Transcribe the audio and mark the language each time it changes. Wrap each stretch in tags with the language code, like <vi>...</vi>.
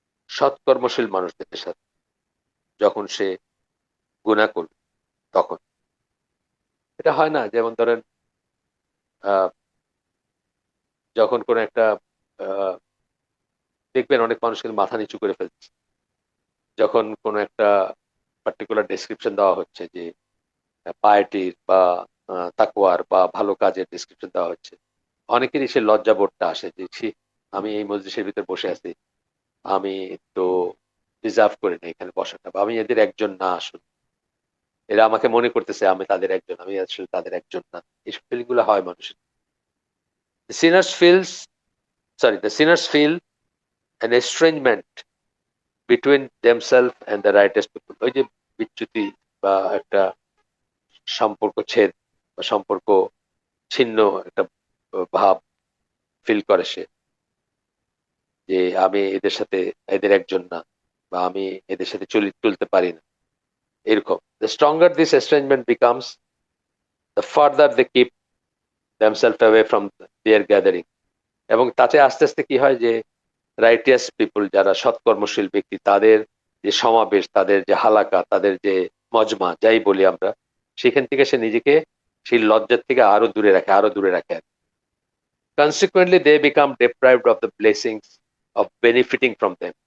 <bn>সৎকর্মশীল মানুষদের সাথে। যখন সে গুনাহ করবে তখন এটা হয় না, যেমন ধরেন আহ, যখন কোন একটা আহ, দেখবেন অনেক মানুষ কিন্তু মাথা নিচু করে ফেলছে যখন কোন একটা পার্টিকুলার ডেসক্রিপশন দেওয়া হচ্ছে, যে পায়েটির বা তাকওয়ার বা ভালো কাজের ডেসক্রিপশন দেওয়া হচ্ছে। অনেকেরই সে লজ্জা বোধটা আসে যে ছি, আমি এই মজলিসের ভিতর বসে আছি, আমি তো ডিজার্ভ করি না এখানে বসাটা, বা আমি এদের একজন না, আসলে এরা আমাকে মনে করতেছে আমি তাদের একজন, আমি আসলে তাদের একজন না। এইসব ফিলিং গুলো হয় মানুষের।</bn> <en>The sinners feels, the sinners feel an estrangement between themselves and the righteous people.</en> <bn>ওই যে বিচ্যুতি বা একটা সম্পর্ক ছেদ বা সম্পর্ক ছিন্ন একটা ভাব ফিল করে সে, যে আমি এদের সাথে, এদের একজন না, বা আমি এদের সাথে চলতে পারি না, এরকম।</bn> <en>The stronger this estrangement becomes, the further they keep themselves away from their gathering.</en> <bn>এবং তাতে আস্তে আস্তে কি হয়, যে রাইটিয়াস পিপল, যারা সৎকর্মশীল ব্যক্তি, তাদের যে সমাবেশ, তাদের যে হালাকা, তাদের যে মজমা যাই বলি আমরা, সেখান থেকে সে নিজেকে সেই লজ্জার থেকে আরো দূরে রাখে, আরো দূরে রাখে।</bn> <en>Consequently they become deprived of the blessings of benefiting from them.</en>